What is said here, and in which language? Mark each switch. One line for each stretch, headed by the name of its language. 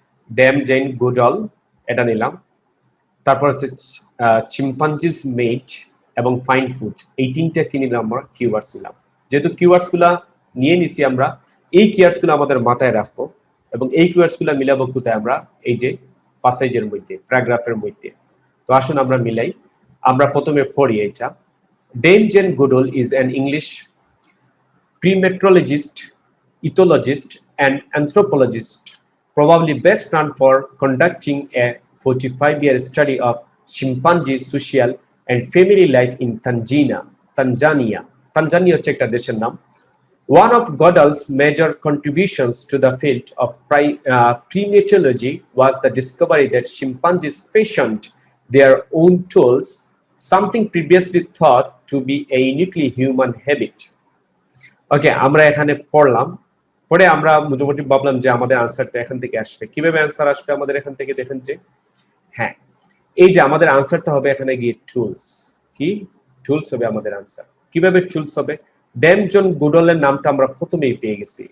Bangla: Dam, gen, Goodall, এটা নিলাম। তারপর হচ্ছে চিম্পাঞ্জিস মেট এবং ফাইন ফুড, এই তিনটা কি নিলাম আমরা? কিওয়ার্ডস নিলাম। যেহেতু কিওয়ার্ডস গুলা নিয়ে নিছি আমরা, এই কিওয়ার্ডস গুলো আমাদের মাথায় রাখবো এবং এই কিওয়ার্ডস গুলা মিলাবো কোথায়? আমরা এই যে প্যাসেজের মধ্যে, প্যারাগ্রাফের মধ্যে। তো আসুন আমরা মিলাই। আমরা প্রথমে পড়ি এটা।
English: Dame Jane Goodall is an English primatologist, ethologist, and anthropologist, probably best known for conducting a 45-year study of chimpanzee social and family life in Tanzania.
Bangla: Tanzania হচ্ছে একটা দেশের নাম।
English: One of Goodall's major contributions to the field of primatology was the discovery that chimpanzees fashioned their own tools, something previously thought to be a uniquely human habit.
Bangla: ওকে, আমরা এখানে পড়লাম, পরে আমরা মোটামুটি ভাবলাম যে আমাদের আনসারটা এখান থেকে আসবে। কিভাবে আনসার আসবে আমাদের এখান থেকে? দেখেন যে হ্যাঁ, এই যে আমাদের আনসারটা হবে এখানে গিয়ে টুলস। কি টুলস হবে আমাদের আনসার? কিভাবে টুলস হবে? ড্যামজন গুডলের নামটা আমরা প্রথমেই পেয়ে গেছি।